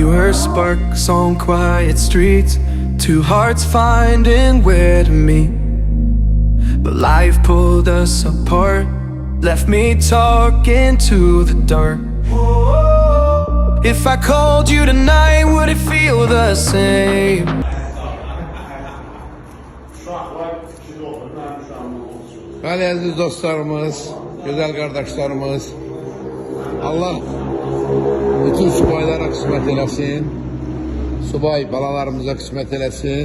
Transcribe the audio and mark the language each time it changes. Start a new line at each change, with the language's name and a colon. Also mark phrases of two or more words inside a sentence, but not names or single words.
English: first sparks on quiet streets, two hearts finding where to meet. But life pulled us apart, left me talking to the dark. If I called you tonight, would it feel the same?
Azerbaijani: Bəli, əziz dostlarımız, gözəl qardaşlarımız, Allah bütün subaylara qismət eləsin, subay balalarımıza qismət eləsin.